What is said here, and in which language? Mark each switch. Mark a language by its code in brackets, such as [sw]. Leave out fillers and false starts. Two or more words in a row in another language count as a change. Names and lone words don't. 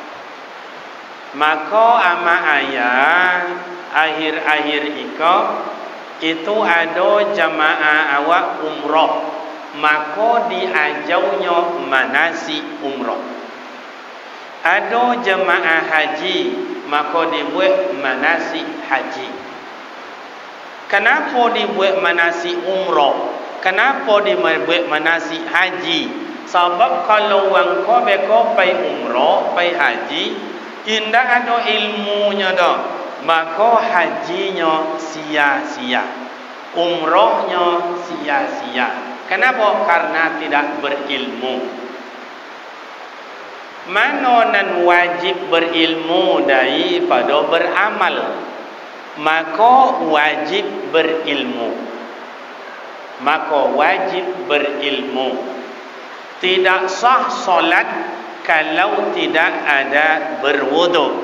[ms] Maka ama ayat akhir-akhir itu ada jamaah awak umrah, maka diajaunya manasik umrah. Ada jamaah haji, maka dibuat manasik haji. Kenapa dibuat manasik umrah? Kenapa dibuat manasik haji? Sebab kalau orang kau [min] beko pai umrah, pai haji, [ms] indah ada ilmunya dah, maka hajinya sia-sia, umrahnya sia-sia. Kenapa? Karena tidak berilmu. Mana nan wajib berilmu daripada beramal, maka wajib berilmu. Maka wajib berilmu. Tidak sah solat kalau tidak ada berwuduk.